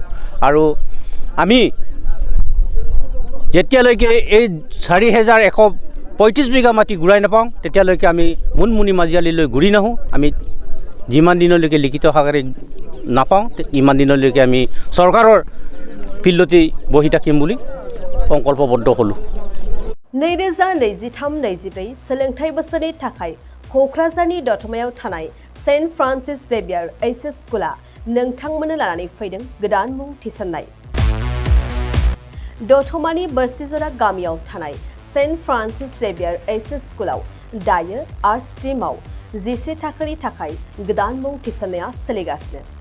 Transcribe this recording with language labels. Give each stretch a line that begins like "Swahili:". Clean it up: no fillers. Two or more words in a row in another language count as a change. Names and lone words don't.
Assamese: আৰু আমি যেতিয়ালৈকে এই 4,135 বিঘা মাটি ঘূৰাই নাপাওঁ তেতিয়ালৈকে আমি মুনমুনি মাজিয়ালীলৈ ঘূৰি নাহোঁ। আমি যিমান দিনলৈকে লিখিত আকাৰে নাপাওঁ ইমান দিনলৈকে আমি চৰকাৰৰ ফিল্ডতেই বহি থাকিম বুলি সংকল্পবদ্ধ হ'লোঁ।
Bodo: 2023-24 सोलोंथाइ बोसोरनि थाखाय क'क्राझारनि दतमायाव थानाय सेन्ट फ्रान्सिस जेभियार एइचएस स्कुला नोंथांमोननो लानानै फैदों गोदान मुं थिसननाय। दतमानि बोरसिजरा गामियाव थानाय सेन्ट फ्रान्सिस जेभियार एइचएस स्कुलाव दायो आर्ट्स स्ट्रीमाव 11 थाखोनि थाखाय गोदान मुं थिसननाया सोलिगासिनो।